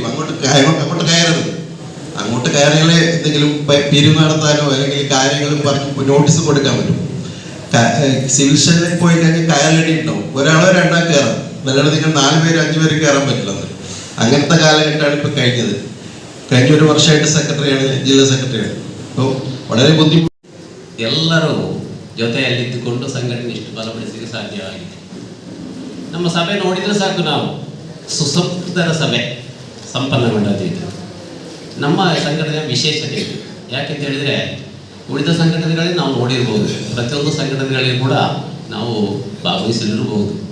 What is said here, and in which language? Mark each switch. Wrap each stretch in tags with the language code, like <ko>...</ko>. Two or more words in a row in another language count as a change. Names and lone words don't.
<ml>അങ്ങോട്ട് കയറരുത്, അങ്ങോട്ട് കയറിയാലേ എന്തെങ്കിലും പിരിവ് നടത്താനോ അല്ലെങ്കിൽ കാര്യങ്ങൾ പറഞ്ഞ് നോട്ടീസ് കൊടുക്കാൻ പറ്റും. സിവിൽ സ്റ്റേഷനിൽ പോയി കഴിഞ്ഞാൽ കയറടി ഉണ്ടാവും, ഒരാളോ രണ്ടാൾ കയറാം, നല്ലോണം നിങ്ങൾ 4 പേര് 5 പേര് കയറാൻ പറ്റില്ല. അങ്ങനത്തെ കാലഘട്ടമാണ് ഇപ്പം കഴിഞ്ഞത്. കഴിഞ്ഞ 1 ವರ್ಷമായിട്ട് സെക്രട്ടറിയാണ്, ജില്ലാ സെക്രട്ടറിയാണ്. അപ്പോൾ വളരെ ബുദ്ധിമുട്ട്.</ml> <kn>ಎಲ್ಲರೂ ಜೊತೆಯಲ್ಲಿದ್ದುಕೊಂಡು ಸಂಘಟನೆ ಇಷ್ಟು ಬಲಪಡಿಸಲಿಕ್ಕೆ ಸಾಧ್ಯವಾಗಿದೆ. ನಮ್ಮ ಸಭೆ ನೋಡಿದರೆ ಸಾಕು, ನಾವು ಸುಸಂಸ್ಕೃತರ ಸಭೆ ಸಂಪನ್ನಗೊಂಡದ್ದು. ನಮ್ಮ ಸಂಘಟನೆಯ ವಿಶೇಷತೆ ಇದೆ. ಯಾಕೆಂತ ಹೇಳಿದರೆ ಉಳಿದ ಸಂಘಟನೆಗಳಲ್ಲಿ ನಾವು ನೋಡಿರ್ಬೋದು, ಪ್ರತಿಯೊಂದು ಸಂಘಟನೆಗಳಲ್ಲಿ ಕೂಡ ನಾವು ಭಾಗವಹಿಸಲಿರ್ಬೋದು.</kn>